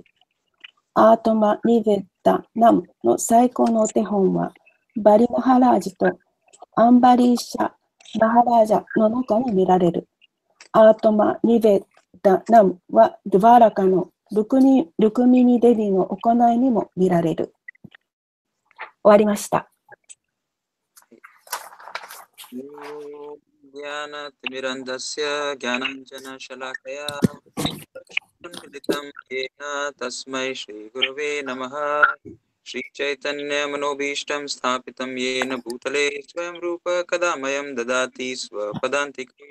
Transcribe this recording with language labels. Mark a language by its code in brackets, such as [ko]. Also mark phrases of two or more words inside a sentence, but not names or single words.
[ja] アートマ・ニベダナムの最高のお手本は、バリ・マハラージとアンバリーシャ・マハラージャの中に見られる。アートマ・ニベダナムはドゥバーラカのルクミニデビの行いにも見られる。終わりました。 [sa] ज्ञानतिमिरन्धस्य ज्ञानाञ्जनशलाकया तस्मै श्रीगुरवे नमः। श्रीचैतन्यमनोभीष्टं स्थापितं येन भूतले स्वयं रूप कदा मह्यं ददाति स्वपदान्तिकम्।